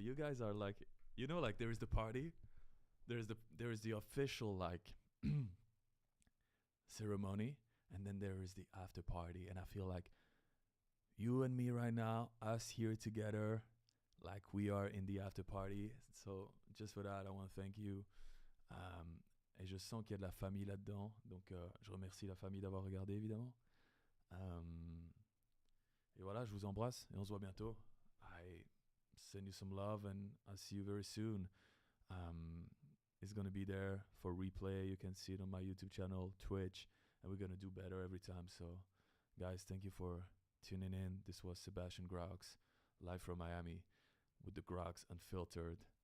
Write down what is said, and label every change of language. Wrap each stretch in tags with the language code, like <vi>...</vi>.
<en>You guys are like, like there is the party, there is the official like ceremony, and then there is the after party. And I feel like you and me right now, us here together, like we are in the after party. So just for that, I want to thank you.</en> <fr>Et je sens qu'il y a de la famille là-dedans. Donc, je remercie la famille d'avoir regardé, évidemment. Et voilà, je vous embrasse et on se voit bientôt.</fr> <en>I send you some love and I'll see you very soon. It's going to be there for replay. You can see it on my YouTube channel, Twitch, and we're going to do better every time. So, guys, thank you for tuning in. This was Sébastien Graux, live from Miami with the Graux Unfiltered.</en>